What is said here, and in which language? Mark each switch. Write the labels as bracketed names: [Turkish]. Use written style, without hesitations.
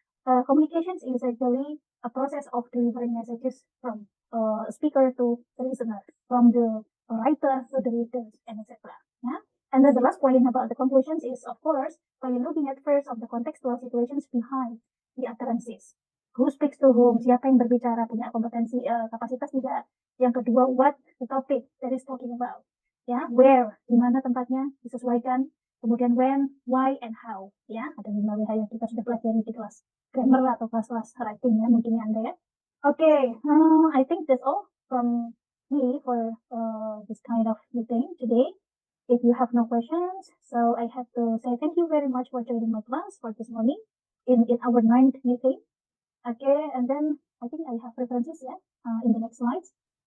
[English] Communications is actually a process of delivering messages from a speaker to the listener, from the writer to the readers, and etc. Yeah? And then the last point about the conclusions is, of course, by looking at first of the contextual situations behind the utterances. Who speaks to whom? [Indonesian] Siapa yang berbicara, punya kompetensi, kapasitas tidak. Yang kedua, [English] what the topic that is talking about. [Indonesian] Ya, where, di mana tempatnya disesuaikan. Kemudian [English] when, why, and how. [Indonesian] Ya, ada 5 WH yang kita sudah pelajari di kelas grammar atau kelas writing ya, mungkin Anda ya. [English] Okay, I think that's all from me for this kind of meeting today. If you have no questions, so I have to say thank you very much for joining my class for this morning in our 9th meeting. Okay, and then I think I have references, yeah, in the next slides.